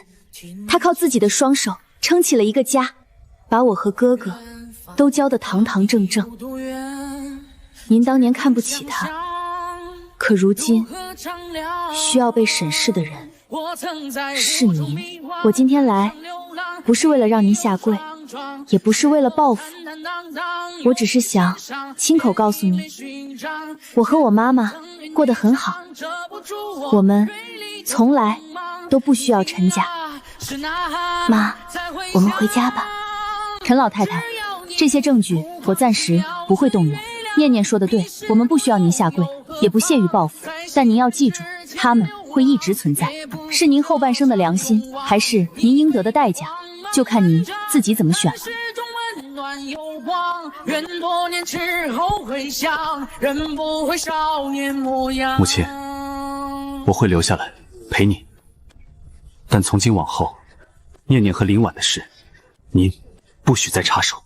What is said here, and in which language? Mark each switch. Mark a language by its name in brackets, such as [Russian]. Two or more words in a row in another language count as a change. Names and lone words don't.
[Chinese] 她靠自己的雙手撐起了一個家，把我和哥哥都教得堂堂正正。您當年看不起她，可如今需要被審視的人是您。我今天來不是為了讓您下跪，也不是為了報復，我只是想親口告訴你，我和我媽媽過得很好，我們從來都不需要陳家。媽，我們回家吧。陳老太太，這些證據我暫時不會動用。念念說的對，我們不需要您下跪，也不屑於報復，但您要記住，他們會一直存在。是您後半生的良心，還是您應得的代價，就看您自己怎麼選了。母親，我會留下來陪你，但從今往後，念念和林婉的事，您不許再插手。